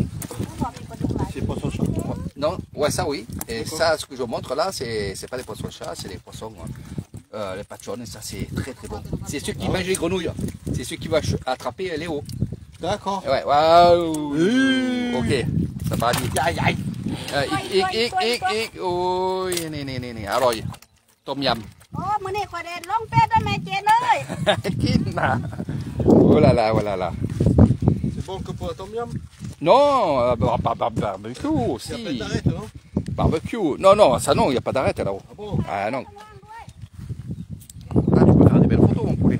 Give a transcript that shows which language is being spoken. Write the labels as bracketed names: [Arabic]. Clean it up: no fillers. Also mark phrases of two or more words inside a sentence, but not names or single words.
[French] C'est poisson chat. Non, ouais, ça oui. Et ça, ce que je montre là, c'est pas des poissons chats, c'est les poissons, les pachons. Et ça, c'est très très bon. C'est ceux qui mangent les grenouilles. C'est ceux qui vont attraper les hauts. D'accord. Ouais, waouh. Ok, ça va aller. [Thai] Oh,นี่. [French] Alors, tom yum. [Northeastern Thai] โอ้มื้อนี้ข่อยได้ลงเป็ดด้วยแม่เจนเลย [French] Oh là là. C'est bon que pour la tom yum? Non, barbecue aussi. Il n'y a pas d'arrêt, non? Barbecue. Non, ça non, il n'y a pas d'arrêt là-haut. Ah bon? Ah non. Là, tu peux faire des belles photos, mon poulet.